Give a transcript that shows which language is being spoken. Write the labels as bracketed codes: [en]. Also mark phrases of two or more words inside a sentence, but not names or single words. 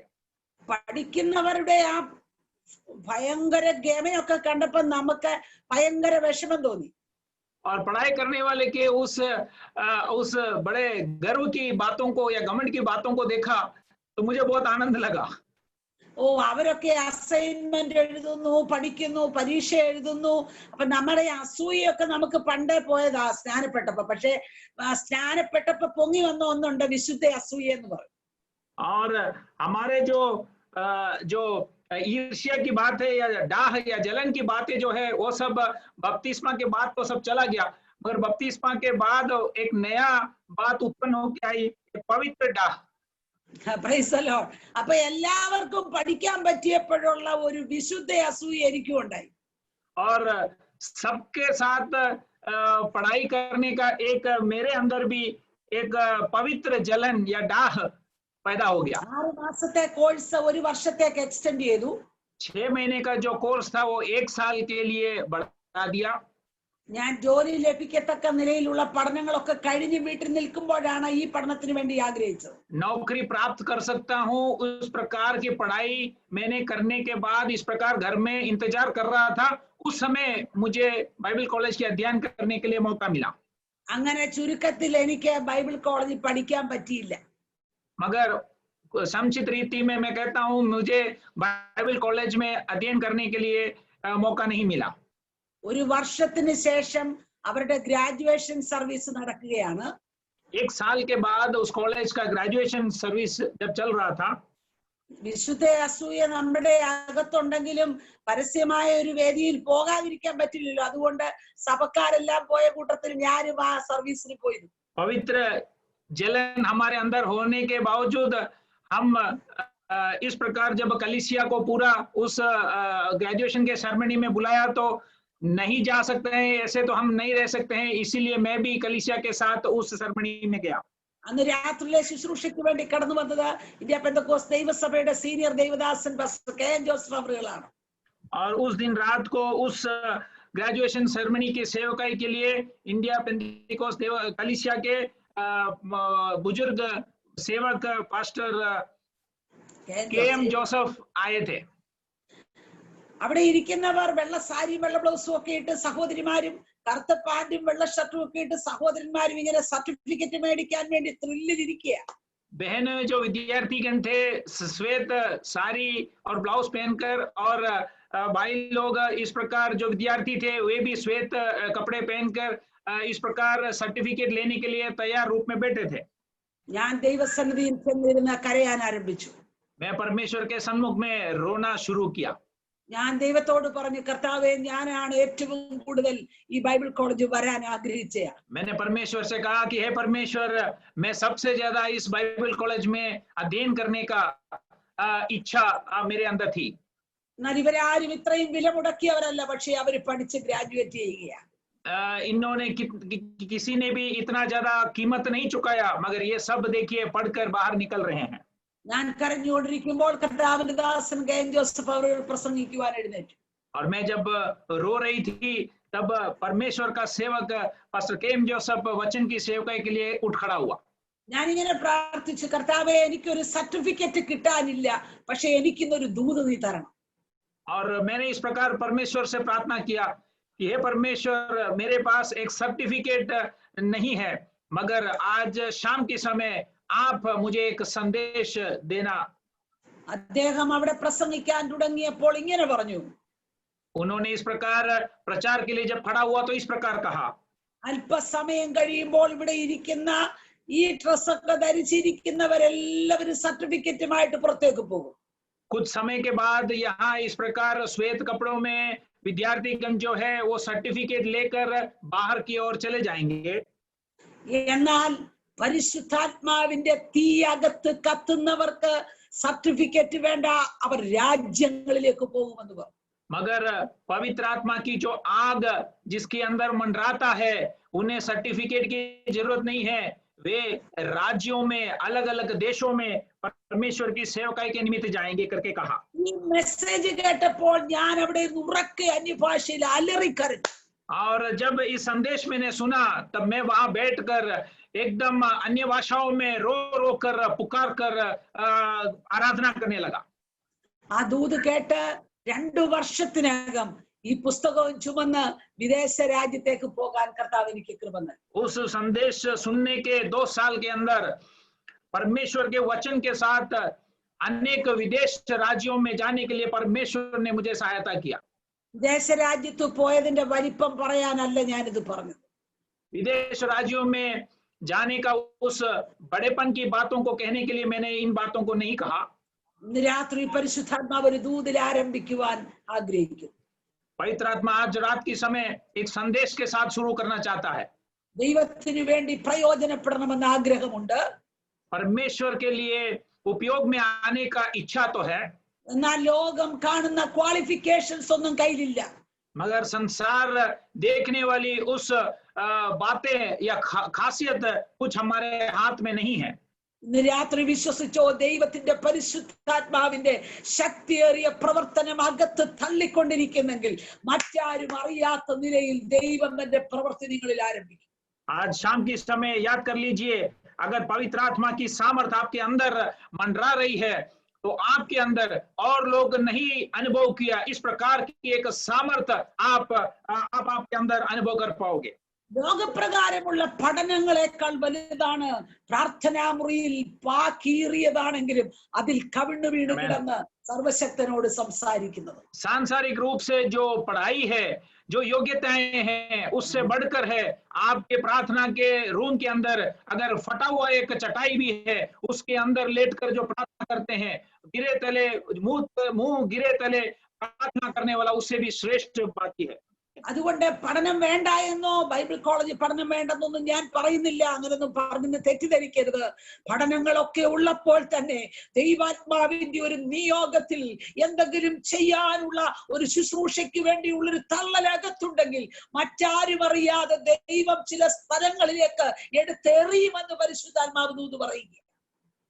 [ml] പഠിക്കുന്നവരുടെ ആ ഭയങ്കര ഗമയൊക്കെ കണ്ടപ്പോൾ നമുക്ക് ഭയങ്കര വിഷമം തോന്നി. [hi] और पढ़ाई करने वाले के उस बड़े गर्व की बातों को या घमंड की बातों को देखा तो मुझे बहुत आनंद लगा। [ml] ഓ അവരൊക്കെ അസൈൻമെന്റ് എഴുതുന്നു, പഠിക്കുന്നു, പരീക്ഷ എഴുതുന്നു. അപ്പൊ നമ്മുടെ അസൂയൊക്കെ നമുക്ക് പണ്ടേ പോയതാ സ്നാനപ്പെട്ടപ്പോ. പക്ഷെ സ്നാനപ്പെട്ടപ്പോ പൊങ്ങി വന്ന ഒന്നുണ്ട്, വിശുദ്ധ അസൂയ എന്ന് പറയും. [hi] और हमारे जो ईर्ष्या की बात है या डाह या जलन की बातें जो है वो सब बपतिस्मा के बाद तो सब चला गया, मगर बपतिस्मा के बाद एक नया बात उत्पन्न होकर आई, पवित्र डाह। [ml] അപ്പൊ എല്ലാവർക്കും പഠിക്കാൻ പറ്റിയപ്പോഴുള്ള ഒരു വിശുദ്ധ അസൂയ എനിക്കും ഉണ്ടായി. [hi] और सबके साथ पढ़ाई करने का एक मेरे अंदर भी एक पवित्र जलन या डाह पैदा हो गया। [ml] 6 മാസത്തെ കോഴ്സ് 1 വർഷത്തേക്ക് എക്സ്റ്റെൻഡ് ചെയ്തു. [hi] 6 महीने का जो कोर्स था वो 1 साल के लिए बढ़ा दिया। [ml] ഞാൻ ജോലി ലഭിക്കത്തക്ക നിലയിലുള്ള പഠനങ്ങളൊക്കെ കഴിഞ്ഞ് വീട്ടിൽ നിൽക്കുമ്പോഴാണ് ഈ പഠനത്തിന് വേണ്ടി ആഗ്രഹിച്ചത്. [hi] नौकरी प्राप्त कर सकता हूँ उस प्रकार की पढ़ाई मैंने करने के बाद इस प्रकार घर में इंतजार कर रहा था, उस समय मुझे बाइबल कॉलेज के अध्ययन करने के लिए मौका मिला। [ml] അങ്ങനെ ചുരുക്കത്തിൽ എനിക്ക് ബൈബിൾ കോളേജിൽ പഠിക്കാൻ പറ്റിയില്ല. [hi] मगर संक्षिप्त रीति में मैं कहता हूँ मुझे बाइबल कॉलेज में अध्ययन करने के लिए मौका नहीं मिला। [ml] ഒരു വർഷത്തിന് ശേഷം അവരുടെ [en] graduation service [ml] നടക്കുകയാണ്. [hi] 1 साल के बाद उस कॉलेज का [en] graduation service [hi] जब चल रहा था, [ml] വിശുദ്ധ അസൂയ നമ്മുടെ അകത്തുണ്ടെങ്കിലും പരസ്യമായ ഒരു വേദിയിൽ പോകാതിരിക്കാൻ പറ്റില്ലല്ലോ. അതുകൊണ്ട് സഭക്കാരെല്ലാം പോയ കൂട്ടത്തിൽ ഞാനും ആ സർവീസിന് പോയിരുന്നു. [hi] पवित्र जलन हमारे अंदर होने के बावजूद हम इस प्रकार जब कलीसिया को पूरा उस ग्रेजुएशन के सेरेमनी में बुलाया तो नहीं जा सकते हैं, ऐसे तो हम नहीं रह सकते हैं, इसीलिए मैं भी कलीसिया के साथ उस सेरेमनी में गया। [ml] അന്ന് രാത്രിയിലെ ശുശ്രൂഷയ്ക്ക് വേണ്ടി കടന്നു വന്നത് ഇന്ത്യ പെന്തക്കോസ്ത് ദൈവസഭയുടെ സീനിയർ ദൈവദാസൻ പാസ്റ്റർ കെ എൻ ജോസഫ് അവറുകളാണ്. [hi] और उस दिन रात को उस [en] graduation ceremony [hi] की सेवकाई के लिए इंडिया पेंटिकोस्ट कलीसिया के बुजुर्ग सेवक पास्टर KM जोसेफ आए थे। [ml] അവിടെ ഇരിക്കുന്നവർ വെള്ള സാരിയും വെള്ള ബ്ലൗസും ഒക്കെ ഇട്ട് സഹോദരിമാരും കറുത്ത പാന്റും വെള്ള ഷർട്ടും ഒക്കെ ഇട്ട് സഹോദരന്മാരും ഇങ്ങനെ സർട്ടിഫിക്കറ്റ് മേടിക്കാൻ വേണ്ടി ത്രില്ലിലിരിക്കുക. [hi] बहन जो विद्यार्थीगण थे श्वेत साड़ी और ब्लाउज पहनकर, और भाई लोग इस प्रकार जो विद्यार्थी थे वे भी श्वेत कपड़े पहनकर इस प्रकार सर्टिफिकेट लेने के लिए तैयार रूप में बैठे थे। [ml] ഞാൻ ദൈവസന്നിധിയിൽ ചെന്നിരുന്ന് കരയാൻ ആരംഭിച്ചു. [hi] मैं परमेश्वर के सम्मुख में रोना शुरू किया। [ml] ഞാൻ ദൈവത്തോട് പറഞ്ഞു, കർത്താവേ, ഞാനാണ് ഏറ്റവും കൂടുതൽ ഈ ബൈബിൾ കോളേജ് വരാൻ ആഗ്രഹിച്ചത്. [hi] मैंने परमेश्वर से कहा कि हे परमेश्वर, मैं सबसे ज्यादा इस बाइबल कॉलेज में अध्ययन करने का इच्छा मेरे अंदर थी। [ml] എന്നാൽ ഇവരാരും ഇത്രയും വില മുടക്കിയവരല്ല, പക്ഷെ അവര് പഠിച്ച് ഗ്രാജുവേറ്റ് ചെയ്യുകയാണ്. [hi] इन्होंने किसी ने भी इतना ज्यादा कीमत नहीं चुकाया, मगर ये सब देखिए पढ़कर बाहर निकल रहे हैं। [ml] ഞാൻ കരഞ്ഞുകൊണ്ടിരിക്കുമ്പോൾ കർത്താവിന്റെ ദാസൻ KM ജോസഫ് അവർ പ്രസംഗിക്കുവാൻ എഴുന്നേറ്റു. [hi] और मैं जब रो रही थी तब परमेश्वर का सेवक पास्टर KM जोसेफ वचन की सेवकाई के लिए उठ खड़ा हुआ। [ml] ഞാൻ इങ്ങനെ പ്രാർത്ഥിച്ചു, കർത്താവേ, എനിക്കൊരു സർട്ടിഫിക്കറ്റ് കിട്ടാനില്ല, പക്ഷെ എനിക്കിന്നൊരു ദൂത് നീ തരണം. [hi] और मैंने इस प्रकार परमेश्वर से प्रार्थना किया कि हे परमेश्वर, मेरे पास एक सर्टिफिकेट नहीं है, मगर आज शाम के समय आप मुझे एक संदेश देना। [ml] അദ്ദേഹം അവിടെ പ്രസംഗിക്കാൻ തുടങ്ങിയപ്പോൾ ഇങ്ങനെ പറഞ്ഞു. [hi] उन्होंने इस प्रकार प्रचार के लिए जब खड़ा हुआ तो इस प्रकार कहा, [ml] അല്പസമയം കഴിയുമ്പോൾ ഇവിടെ ഇരിക്കുന്ന ഈ ഡ്രസ്സൊക്കെ ധരിച്ചിരിക്കുന്നവരെല്ലാവരും സർട്ടിഫിക്കറ്റുമായിട്ട് പുറത്തേക്ക് പോകും. [hi] कुछ समय के बाद यहाँ इस प्रकार श्वेत कपड़ों में विद्यार्थीगण जो है वो सर्टिफिकेट लेकर बाहर की ओर चले जाएंगे। [ml] എന്നാൽ പരിശുദ്ധാത്മാവിന്റെ തീ അകത്ത് കത്തുന്നവർക്ക് സർട്ടിഫിക്കറ്റ് വേണ്ട, അവർ രാജ്യങ്ങളിലേക്ക് പോകുമെന്ന് പറഞ്ഞു. [hi] मगर पवित्र आत्मा की जो आग जिसके अंदर मंडराता है, उन्हें सर्टिफिकेट की जरूरत नहीं है, वे राज्यों में अलग अलग देशों में परमेश्वर की सेवकाई के निमित्त जाएंगे करके कहा। [ml] ഈ മെസ്സേജ് കേട്ടപ്പോൾ ഞാൻ അവിടെ ഉറക്കെ അന്യഭാഷയിൽ അലറിക്കരഞ്ഞു. [hi] और जब इस संदेश मैंने सुना तब मैं वहां बैठकर एकदम अन्य भाषाओं में रो रो कर पुकार कर आराधना करने लगा। [ml] ആ ദൂത് കേട്ട് 2 വർഷത്തിനകം ഈ പുസ്തകവും ചുമന്ന് വിദേശ രാജ്യത്തേക്ക് പോകാൻ കർത്താവ് എനിക്ക് കൃപ നൽകി. [hi] उस संदेश सुनने के 2 साल के अंदर परमेश्वर के वचन के साथ अनेक विदेश राज्यों में जाने के लिए परमेश्वर ने मुझे सहायता किया। [ml] വിദേശ രാജ്യത്ത് പോയതിന്റെ വലിപ്പം പറയാനല്ല ഞാനിത് പറഞ്ഞത്. [hi] विदेश राज्यों में जाने का उस बड़ेपन की बातों को कहने के लिए मैंने इन बातों को नहीं कहा। [ml] ഇന്ന് രാത്രി പരിശുദ്ധാത്മാവ് ഒരു ദൂതിൽ ആരംഭിക്കുവാൻ ആഗ്രഹിക്കുന്നു. [hi] पवित्र आत्मा आज रात के समय एक संदेश के साथ शुरू करना चाहता है। [ml] ദൈവത്തിനു വേണ്ടി പ്രയോജനപ്പെടണമെന്ന ആഗ്രഹമുണ്ട്. [hi] परमेश्वर के लिए उपयोग में आने का इच्छा तो है, [ml] എന്നാൽ ലോകം കാണുന്ന ക്വാളിഫിക്കേഷൻസ് ഒന്നും കയ്യിലില്ല. [hi] मगर संसार देखने वाली उस बातें या खासियत कुछ हमारे हाथ में नहीं है। [ml] ഇന്ന് രാത്രി വിശ്വസിച്ചോ, ദൈവത്തിന്റെ പരിശുദ്ധാത്മാവിന്റെ ശക്തിയേറിയ പ്രവർത്തനം അകത്ത് തള്ളിക്കൊണ്ടിരിക്കുന്നെങ്കിൽ മറ്റാരും അറിയാത്ത നിലയിൽ ദൈവം തന്റെ പ്രവൃത്തി നിങ്ങളിൽ ആരംഭിക്കും. [hi] आज शाम के समय याद कर लीजिए, अगर पवित्र आत्मा की सामर्थ आपके अंदर मंडरा रही है तो आपके अंदर और लोग नहीं अनुभव किया इस प्रकार की एक सामर्थ आप आपके अंदर अनुभव कर पाओगे। [ml] ലോകപ്രകാരമുള്ള പഠനങ്ങളെക്കാൾ വലുതാണ് പ്രാർത്ഥനാ മുറിയിൽ പാക്കീറിയതാണെങ്കിലും അതിൽ കവിണ്ണു വീണ് കിടന്ന് സർവശക്തനോട് സംസാരിക്കുന്നത്. [hi] सांसारिक रूप से जो पढ़ाई है, जो योग्यताएं हैं, उससे बढ़कर है आपके प्रार्थना के रूम के अंदर अगर फटा हुआ एक चटाई भी है, उसके अंदर लेटकर जो प्रार्थना करते हैं, गिरे तले मुंह गिरे तले प्रार्थना करने वाला, उससे भी श्रेष्ठ बात है। [ml] അതുകൊണ്ട് പഠനം വേണ്ട എന്നോ ബൈബിൾ കോളേജ് പഠനം വേണ്ടെന്നൊന്നും ഞാൻ പറയുന്നില്ല. അങ്ങനെയൊന്നും പറഞ്ഞ് തെറ്റിദ്ധരിക്കരുത്. പഠനങ്ങളൊക്കെ ഉള്ളപ്പോൾ തന്നെ ദൈവാത്മാവിന്റെ ഒരു നിയോഗത്തിൽ എന്തെങ്കിലും ചെയ്യാനുള്ള ഒരു ശുശ്രൂഷയ്ക്ക് വേണ്ടിയുള്ളൊരു തള്ളലകത്തുണ്ടെങ്കിൽ മറ്റാരും അറിയാതെ ദൈവം ചില സ്ഥലങ്ങളിലേക്ക് എടുത്തെറിയുമെന്ന് പരിശുദ്ധാത്മാവ് ദൂത് പറയുക.